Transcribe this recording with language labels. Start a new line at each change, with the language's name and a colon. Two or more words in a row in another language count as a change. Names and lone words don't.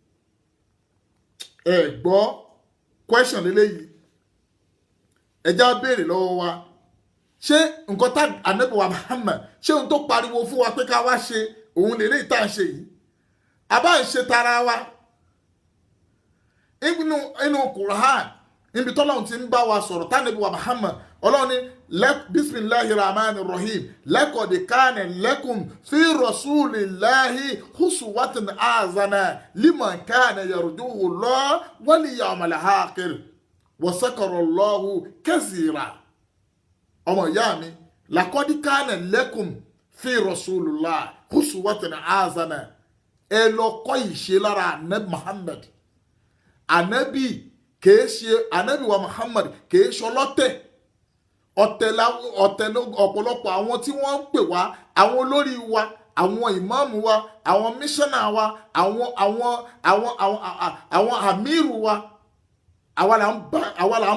Yoruba: ẹ gbọ́ question lélẹ́yìí ẹja béèrè lọ́wọ́ wa ṣé nǹkan tá ànábì wa Muhammad ṣé ohun tó pariwo fún wa pé ká wá ṣe òun lè léyìí tá à ń ṣe yìí àbá ń ṣe tara wa inú Qur'an níbi tọ́lọ́run ti ń bá wa sọ̀rọ̀ tánàbí wa Muhammad ọlọ́run ní bisimilahi
Arabic: الرحمن الرحيم لقد كان لكم في رسول الله أسوة حسنة لمن كان يرجو الله واليوم الآخر وذكر الله كثيرا
Yoruba: ọmọ ìyá mi
Arabic: لقد كان لكم في رسول الله أسوة حسنة
Yoruba: ẹ lọ kọ́ ìṣe lára anabi Muhammad anabi kìí ṣe anabi wa Muhammad kìí ṣe ọlọ́tẹ̀ ọ̀tẹ̀ ọ̀pọ̀lọpọ̀ àwọn tí wọ́n ń pè wá àwọn olórí wa àwọn ìmáàmù wa àwọn míṣánná wa àwọn àmírù wa àwa là ń